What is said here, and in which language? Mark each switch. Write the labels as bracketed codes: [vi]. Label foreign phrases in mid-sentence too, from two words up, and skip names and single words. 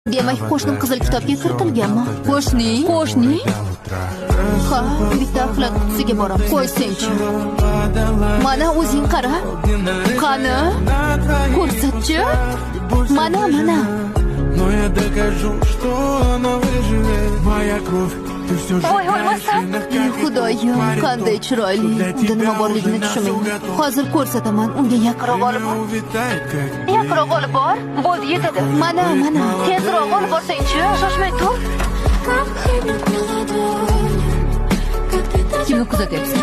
[uz] Demak, qo'shnim qizil kitobga kiritilganmi? Qo'shning? Ha, bitta axlat qutisiga boramiz. Qo'ysinchi. Mana o'zing qara. Qani? Ko'rsatchi. Mana. [ru] Но я докажу, что она выживет. Моя кровь, ты все же [uz] Xudoyim, qanday chiroyli. Unda nima borligini tushunmayman. Hozir ko'rsataman. Unga yaqinroq olib bor. Yaqinroq olib bor. Bo'ldi, yetadi. Mana. Tezroq olib borsang-chi. Shoshmay tur. Kimni kuzatyapsan?